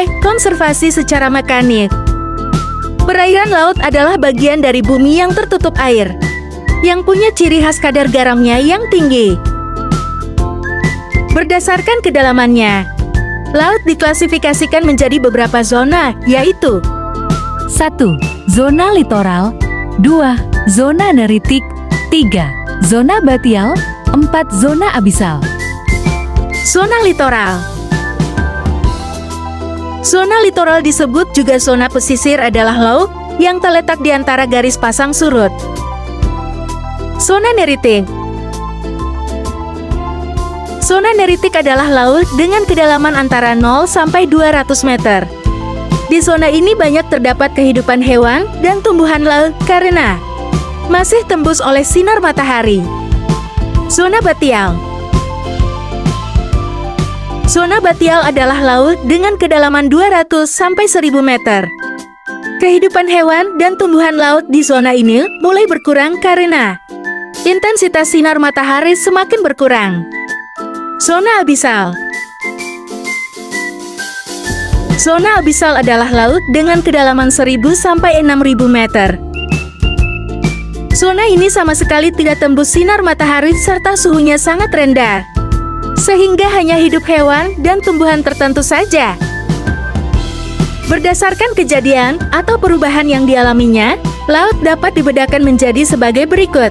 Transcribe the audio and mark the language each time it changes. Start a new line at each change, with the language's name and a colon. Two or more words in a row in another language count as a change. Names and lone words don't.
Indonesian: Konservasi secara mekanik. Perairan laut adalah bagian dari bumi yang tertutup air, yang punya ciri khas kadar garamnya yang tinggi. Berdasarkan kedalamannya, laut diklasifikasikan menjadi beberapa zona, yaitu 1. Zona litoral. 2. Zona neritik. 3. Zona batial. 4. Zona abisal. zona litoral. Zona litoral disebut juga zona pesisir adalah laut yang terletak di antara garis pasang surut. Zona neritik. Zona neritik adalah laut dengan kedalaman antara 0 sampai 200 meter. Di zona ini banyak terdapat kehidupan hewan dan tumbuhan laut karena masih tembus oleh sinar matahari. Zona batial. Zona batial adalah laut dengan kedalaman 200 sampai 1000 meter. Kehidupan hewan dan tumbuhan laut di zona ini mulai berkurang karena intensitas sinar matahari semakin berkurang. Zona abisal. Zona abisal adalah laut dengan kedalaman 1000 sampai 6000 meter. Zona ini sama sekali tidak tembus sinar matahari serta suhunya sangat rendah, sehingga hanya hidup hewan dan tumbuhan tertentu saja. Berdasarkan kejadian atau perubahan yang dialaminya, laut dapat dibedakan menjadi sebagai berikut.